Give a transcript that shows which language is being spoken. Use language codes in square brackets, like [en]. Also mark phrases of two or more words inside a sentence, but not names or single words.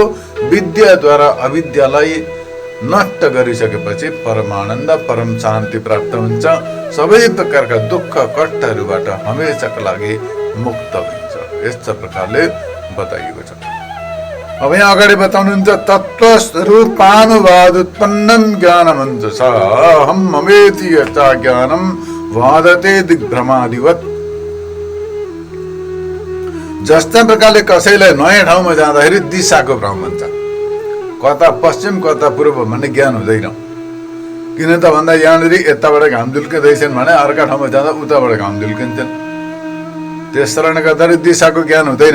[ne] विद्याद्वारा अविद्यालाई नष्ट गरिसकेपछि परमानन्द परम शान्ति प्राप्त हुन्छ। सबै प्रकारका दुःख कष्टहरूबाट हमेशाका लागि मुक्त हुन्छ। यस्ता प्रकारले बताइएको छ। अब यहाँ अगाडि बताउनुहुन्छ [sa] तत्त्वस्वरूपानुवाद उत्पन्नं ज्ञानमञ्च स अहं ममेति यथा ज्ञानं वादते दिग्भ्रमादिवत्। [ne] जस्ता प्रकारले कसैलाई नयाँ ठाउँमा जाँदाखेरि दिशाको भ्रम हुन्छ। कता पश्चिम कता पूर्व भन्ने ज्ञान हुँदैन। किन त भन्दा यहाँनिर यताबाट घाम झुल्किँदैछन् भने अर्का ठाउँमा जाँदा उताबाट घाम झुल्किन्छन्। त्यस कारणले गर्दाखेरि दिशाको ज्ञान हुँदैन।